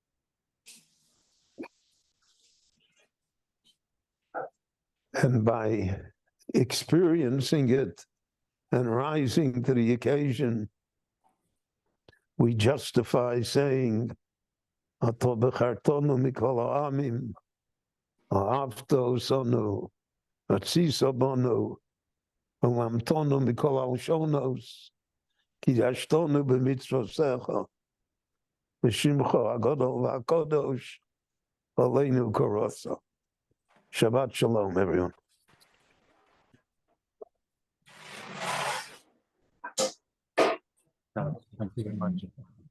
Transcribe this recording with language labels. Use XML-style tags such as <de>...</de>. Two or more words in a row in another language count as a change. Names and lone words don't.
<en>And by experiencing it and rising to the occasion, we justify saying,</en> <he>"אתה בחרתנו מכל העמים, אהבת אותנו ורצית בנו ורוממתנו מכל הלשונות וקדשתנו במצותיך ושמך הגדול והקדוש עלינו קראת." שבת שלום,</he> <en>everyone. Thank you very much.</en>